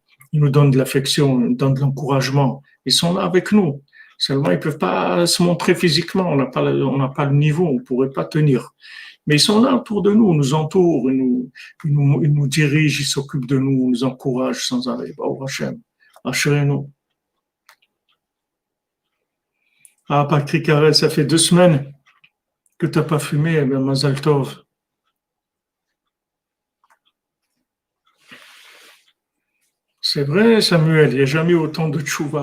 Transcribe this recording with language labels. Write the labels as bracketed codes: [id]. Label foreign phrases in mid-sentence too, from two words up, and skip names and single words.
[fr] Ils nous donnent de l'affection, ils nous donnent de l'encouragement. Ils sont là avec nous. Seulement, ils ne peuvent pas se montrer physiquement. On n'a pas le niveau, on ne pourrait pas tenir. Mais ils sont là autour de nous, ils nous entourent, ils nous dirigent, ils s'occupent de nous, ils nous encouragent sans arrêt. [he] ברוך השם. אשרנו. [fr] Ah, Patrick Harel, ça fait 2 semaines que tu n'as pas fumé, eh bien, [he] מזל טוב. [fr] C'est vrai, Samuel, il n'y a jamais autant de tchouva.